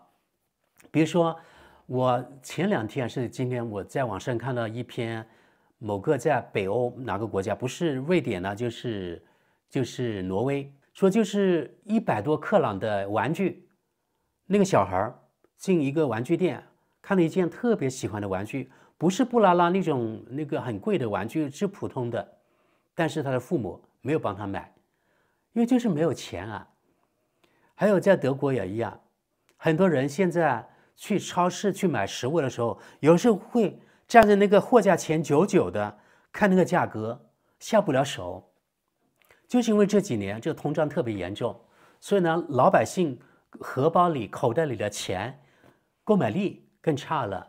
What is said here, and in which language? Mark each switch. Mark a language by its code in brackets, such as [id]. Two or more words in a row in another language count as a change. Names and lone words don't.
[zh] 比如說，我前2天是今天我在網上看到一篇某個在北歐哪個國家，不是瑞典呢，就是挪威，說就是100多克朗的玩具，那個小孩進一個玩具店，看了一件特別喜歡的玩具，不是布拉拉那種那個很貴的玩具，是普通的，但是他的父母沒有幫他買，因為就是沒有錢啊。還有在德國也一樣，很多人現在去超市去買食物的時候，有時候會站在那個貨架前久久的看那個價格，下不了手。就是因為這幾年這個通脹特別嚴重，所以呢，老百姓荷包裡口袋裡的錢購買力更差了。